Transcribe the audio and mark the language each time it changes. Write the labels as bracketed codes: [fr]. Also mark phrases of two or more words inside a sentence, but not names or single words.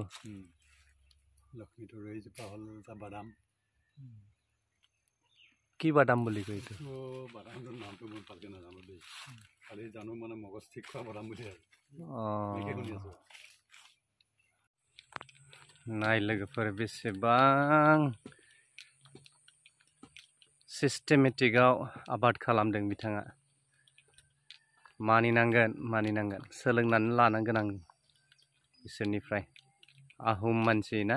[as] লক্ষ্মী তৰু এইজোপা হ'ল এটা বাদাম। কি বাদাম বুলি কয় এইটো? বাদামটোৰ নামটো মই ভালকৈ নাজানো দেই। খালি জানো মানে মগজ ঠিক খোৱা বাদাম বুলি আৰু। শুনি আছো। [brx] নাই लोगोफोर बेसेबां सिस्टेमेटिकआव आबाद खालामदों बिथाङा। मानिनांगोन सोलोंनानै लानांगोन आं बिसोरनिफ्राय। आहम मानसि ना?